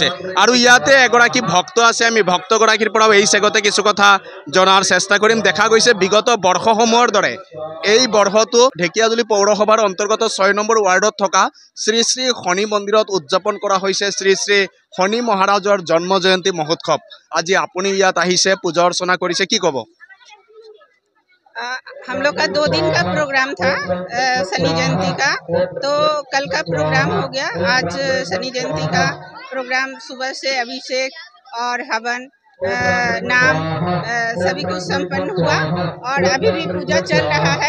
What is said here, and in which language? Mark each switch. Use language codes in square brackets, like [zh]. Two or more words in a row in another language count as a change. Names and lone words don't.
[as] আৰু ইয়াতে এগৰাকী ভক্ত আছে, আমি ভক্তগৰাকীৰ পৰাও এই চেগতে কিছু কথা জনাৰ চেষ্টা কৰিম। দেখা গৈছে বিগত বৰ্ষসমূহৰ দৰে এই বৰ্ষটো ঢেকিয়াজুলি পৌৰসভাৰ অন্তৰ্গত 6 নম্বৰ ৱাৰ্ডত থকা শ্ৰী শ্ৰী শনি মন্দিৰত উদযাপন কৰা হৈছে শ্ৰী শ্ৰী শনি মহাৰাজৰ জন্ম জয়ন্তী মহোৎসৱ। আজি আপুনি ইয়াত আহিছে, পূজা অৰ্চনা কৰিছে, কি ক'ব? [hi] हम लोग का 2 दिन का प्रोग्राम था शनि जयंती का, तो कल का प्रोग्राम हो गया। आज शनि जयंती का प्रोग्राम सुबह से अभिषेक और हवन नाम सभी कुछ संपन्न हुआ और अभी भी पूजा चल रहा है।